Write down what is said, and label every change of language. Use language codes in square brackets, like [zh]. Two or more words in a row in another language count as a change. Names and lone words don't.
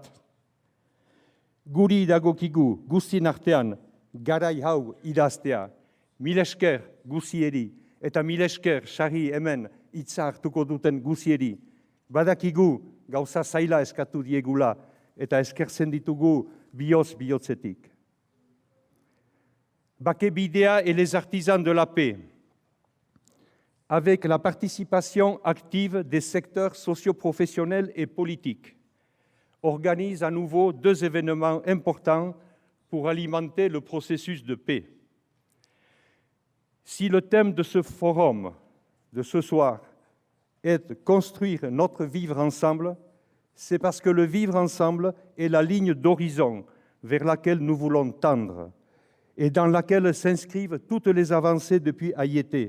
[eu] Guri dagokigu guztien artean garai hau idaztea, mil esker guzieri eta mil esker sarri hemen hitza hartuko duten guzieri. Badakigu gauza zaila eskatu diegula eta eskertzen ditugu bihotzetik. [fr] Bake bidea et les artisans de la paix, avec la participation active des secteurs socio-professionnels et politiques, organise à nouveau 2 événements importants pour alimenter le processus de paix. Si le thème de ce forum, de ce soir, est construire notre vivre ensemble, c'est parce que le vivre ensemble est la ligne d'horizon vers laquelle nous voulons tendre et dans laquelle s'inscrivent toutes les avancées depuis Ayété.